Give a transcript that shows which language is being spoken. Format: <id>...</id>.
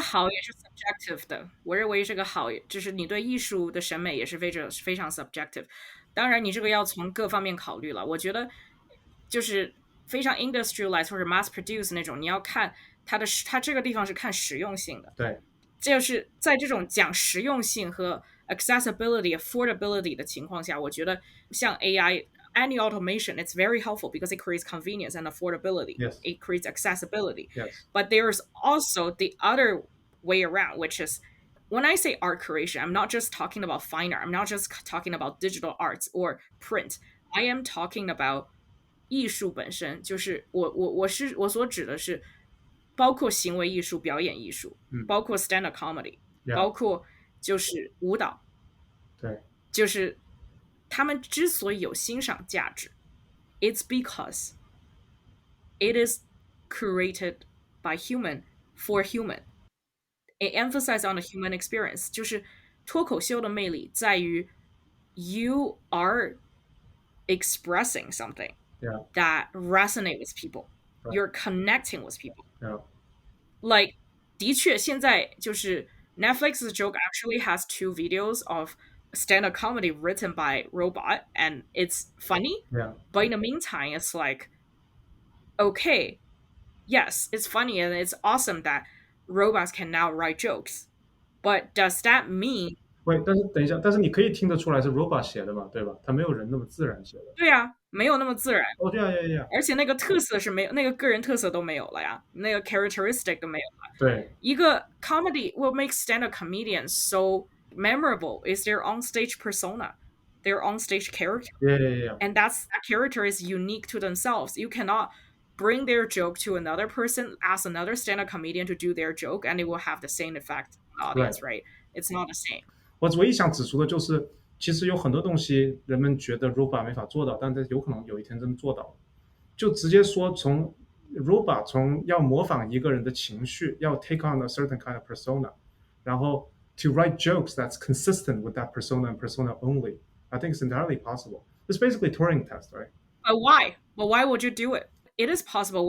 <zh>好也是 subjective 的。我认为这个好，就是你对艺术的审美也是非常 subjective。当然，你这个要从各方面考虑了。我觉得就是非常 industrialized 或者 mass produce 那种，你要看它这个地方是看实用性的。对。就是在这种讲实用性和 accessibility affordability 的情况下，我觉得像</zh> <en>AI any automation it's very helpful because it creates convenience and affordability. Yes. It creates accessibility. Yes. But there's also the other way around, which is when I say art creation, I'm not just talking about fine art. I'm not just talking about digital arts or print. I am talking about</en> <zh>艺术本身，就是我所指的是包括行为艺术、表演艺术，包括 stand-up comedy， 包括就是舞蹈，对，就是他们之所以有欣赏价值</zh> <en>，it's because it is created by human for human. It emphasizes on the human experience.</en> <zh>就是脱口秀的魅力在于</zh> <en>you are expressing something that resonate with people. You're connecting with people. Like</en> <zh>的确现在就是</zh> <en>Netflix's joke actually has 2 videos of stand-up comedy written by robot and it's funny. But in the meantime, it's like, okay, yes, it's funny and it's awesome that robots can now write jokes. But does that mean</en> <zh>喂，但是等一下，但是你可以听得出来是 robot 写的嘛，对吧？它没有人那么自然写的。对啊，没有那么自然。哦，对啊，而且那个特色是没有，那个个人特色都没有了呀，那个 characteristic 都没有了。对，</zh> <en>一个 comedy what makes stand-up comedians so memorable is their on-stage persona, their on-stage character. And that character is unique to themselves. You cannot bring their joke to another person, ask another stand-up comedian to do their joke, and it will have the same effect on the audience, right? It's not the same.</en> <zh>我唯一想指出的就是，其实有很多东西人们觉得 robot 没法做到，但是有可能有一天真的做到了。就直接说从 robot 从要模仿一个人的情绪，要</zh> <en>take on a certain kind of persona，</en> <zh>然后</zh> <en>to write jokes that's consistent with that persona and persona only. I think it's entirely possible. It's basically a Turing test, right? But why? But why would you do it? It is possible.</en>